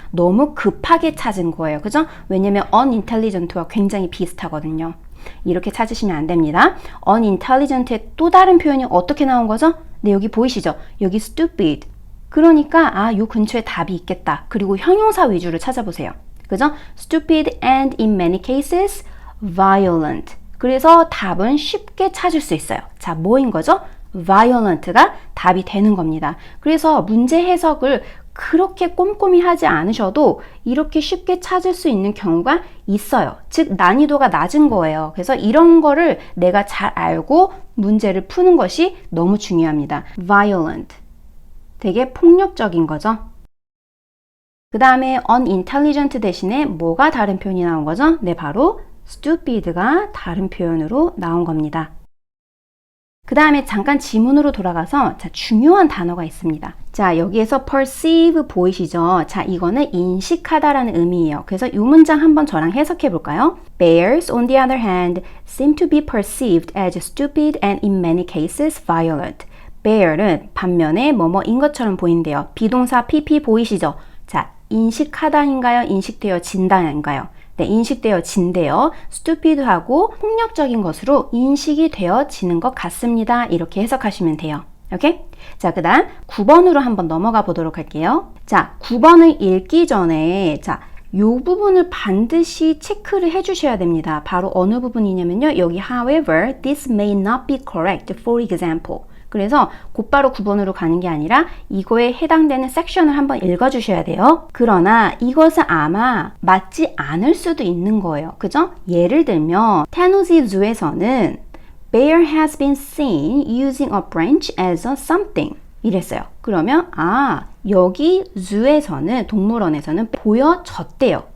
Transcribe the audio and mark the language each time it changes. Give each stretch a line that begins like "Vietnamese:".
Korean: 너무 급하게 찾은 거예요. 그죠? 왜냐면 unintelligent와 굉장히 비슷하거든요. 이렇게 찾으시면 안 됩니다. unintelligent의 또 다른 표현이 어떻게 나온 거죠? 네, 여기 보이시죠? 여기 stupid. 그러니까 요 근처에 답이 있겠다. 그리고 형용사 위주로 찾아보세요. 그죠?
English: stupid and in many cases violent.
Korean: 그래서 답은 쉽게 찾을 수 있어요. 자, 뭐인 거죠? violent가 답이 되는 겁니다. 그래서 문제 해석을 그렇게 꼼꼼히 하지 않으셔도 이렇게 쉽게 찾을 수 있는 경우가 있어요. 즉 난이도가 낮은 거예요. 그래서 이런 거를 내가 잘 알고 문제를 푸는 것이 너무 중요합니다. violent, 되게 폭력적인 거죠. 그 다음에 unintelligent 대신에 뭐가 다른 표현이 나온 거죠? 네, 바로 stupid가 다른 표현으로 나온 겁니다. 그 다음에 잠깐 지문으로 돌아가서 자, 중요한 단어가 있습니다. 자, 여기에서 perceive 보이시죠? 자, 이거는 인식하다라는 의미예요. 그래서 이 문장 한번 저랑 해석해 볼까요?
English: Bears, on the other hand, seem to be perceived as stupid and in many cases violent.
Korean: bear은 반면에 뭐뭐인 것처럼 보인대요. 비동사 pp 보이시죠? 자, 인식하다인가요? 인식되어진다인가요? 네, 인식되어진대요. stupid하고 폭력적인 것으로 인식이 되어지는 것 같습니다. 이렇게 해석하시면 돼요. 오케이? 자, 그 다음 9번으로 한번 넘어가 보도록 할게요. 자, 9번을 읽기 전에 자, 요 부분을 반드시 체크를 해주셔야 됩니다. 바로 어느 부분이냐면요.
English: 여기 however, this may not be correct, for example.
Korean: 그래서 곧바로 9번으로 가는 게 아니라 이거에 해당되는 섹션을 한번 읽어주셔야 돼요. 그러나 이것은 아마 맞지 않을 수도 있는 거예요. 그죠? 예를 들면 테너시 주에서는
English: Bear has been seen using a branch as a something
Korean: 이랬어요. 그러면 여기 주에서는 동물원에서는 보여졌대요.